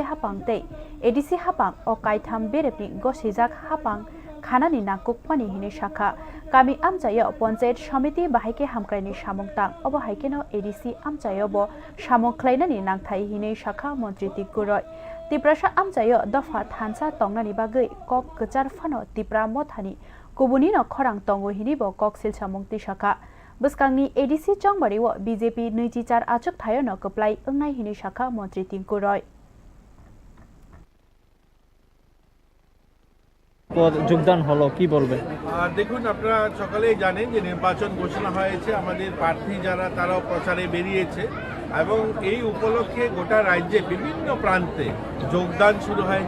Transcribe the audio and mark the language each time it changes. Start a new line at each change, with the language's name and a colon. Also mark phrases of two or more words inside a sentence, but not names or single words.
Kok Borok: हापां ते एडिसि हापां ओ कायथाम बेरेपनि गसिजाक हापां खानानि नाकुकपानि हिनि शाखा कामी आमचायो पंचायत समिति बाहायके हामक्रायनि सामुंतां अबो हायकेनो एडिसि आमचायो बो सामुं ख्लायनानि नांथाय हिनि शाखा मन्त्री टिंकु रय तिप्रासा आमचायो दफा थानसा तंगनानि बागै कक गचार फानो तिप्रा मथानि कुबुनि न खरां तंगो हिनि बो कक सिलसा मुंति शाखा बस्कांनि एडिसि चंबारिवो बीजेपी 24 आचक थायो न कप्लाय अंगनाय हिनि शाखा मन्त्री टिंकु रय
Bangla: যোগদান হলো কি বলবেন? দেখুন, আপনারা সকালেই জানেন যে নির্বাচন ঘোষণা হয়েছে, আমাদের প্রার্থী যারা তারাও প্রচারে বেরিয়েছে এবং এই উপলক্ষে গোটা রাজ্যে বিভিন্ন প্রান্তে যোগদান শুরু হয়েছে।